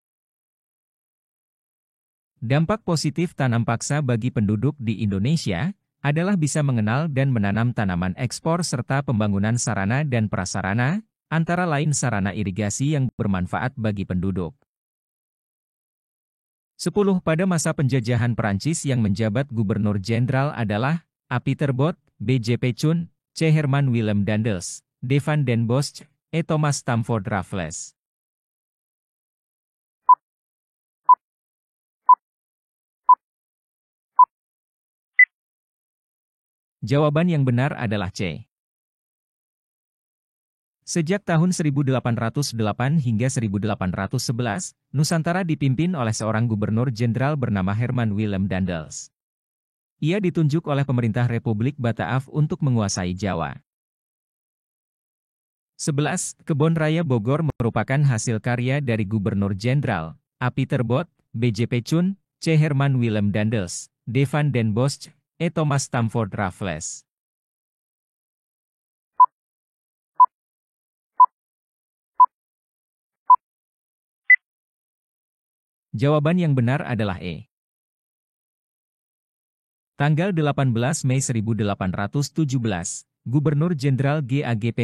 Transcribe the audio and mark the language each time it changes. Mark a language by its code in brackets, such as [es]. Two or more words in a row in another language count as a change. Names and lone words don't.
[id] Dampak positif tanam paksa bagi penduduk di Indonesia adalah bisa mengenal dan menanam tanaman ekspor serta pembangunan sarana dan prasarana, antara lain sarana irigasi yang bermanfaat bagi penduduk. 10. Pada masa penjajahan Perancis yang menjabat gubernur jenderal adalah A. Peter Bot, B. J. P. Chun, C. Herman Willem Daendels, D. Van den Bosch, E. Thomas Stamford Raffles. Jawaban yang benar adalah C. Sejak tahun 1808 hingga 1811, Nusantara dipimpin oleh seorang gubernur jenderal bernama Herman Willem Daendels. Ia ditunjuk oleh pemerintah Republik Bataaf untuk menguasai Jawa. 11. Kebon Raya Bogor merupakan hasil karya dari Gubernur Jenderal A. Peter Bot, B. J. P. Chun, C. Herman Willem Daendels, D. Van den Bosch, E. Thomas Stamford Raffles. Jawaban yang benar adalah E. Tanggal 18 Mei 1817, Gubernur Jenderal G.A.G.P.